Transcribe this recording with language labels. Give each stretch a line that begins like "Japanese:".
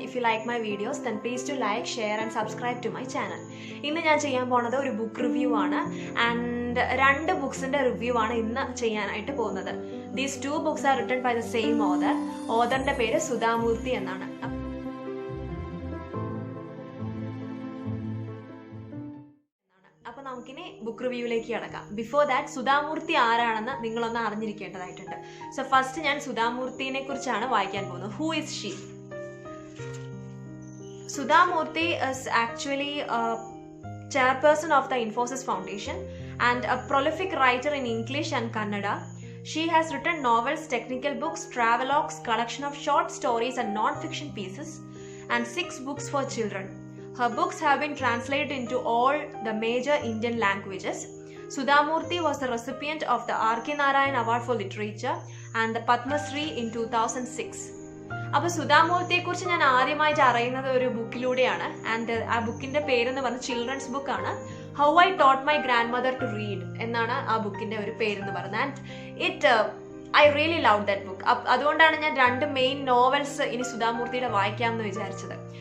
English: If you like my videos, then please do like, share and subscribe to my channel.
Malayalam: ഇന്ന് ഞാൻ ചെയ്യാൻ പോകുന്നത് ഒരു ബുക്ക് റിവ്യൂ ആണ് ആൻഡ് രണ്ട് ബുക്സിന്റെ റിവ്യൂ ആണ് ഇന്ന് ചെയ്യാനായിട്ട് പോകുന്നത്.
English: These two books are written by the same author.
Malayalam: ഓഥറിന്റെ പേര് സുധാമൂർത്തി എന്നാണ്. അപ്പോൾ നമുക്കിനി ബുക്ക് റിവ്യൂവിലേക്ക് കടക്കാം.
English: before that
Malayalam: സുധാമൂർത്തി ആരാണെന്ന് നിങ്ങളൊന്ന് അറിഞ്ഞിരിക്കേണ്ടതായിട്ടുണ്ട്. സോ ഫസ്റ്റ് ഞാൻ സുധാമൂർത്തിനെ കുറിച്ചാണ് വായിക്കാൻ പോകുന്നത്.
English: Who is she? Sudhamurthy is actually chairperson of the Infosys Foundation and a prolific writer in English and Kannada. She has written novels, technical books, travelogues, collection of short stories and non-fiction pieces, and 6 books for children. Her books have been translated into all the major Indian languages. Sudhamurthy was the recipient of the R.K. Narayan Award for Literature and the Padma Shri in 2006.
Malayalam: അപ്പോൾ സുധാമൂർത്തിയെ കുറിച്ച് ഞാൻ ആദ്യമായിട്ട് അറിയുന്നത് ഒരു ബുക്കിലൂടെയാണ്. And ആ ബുക്കിന്റെ പേരെന്ന് പറഞ്ഞ ചിൽഡ്രൻസ് ബുക്കാണ്. How I taught my grand mother to read എന്നാണ് ആ ബുക്കിന്റെ ഒരു പേരെന്ന് പറയുന്നത്.
English: And I really love that book.
Malayalam: അതുകൊണ്ടാണ് ഞാൻ രണ്ട് മെയിൻ നോവൽസ് ഇനി സുധാമൂർത്തിയുടെ വായിക്കാമെന്ന് വിചാരിച്ചത്.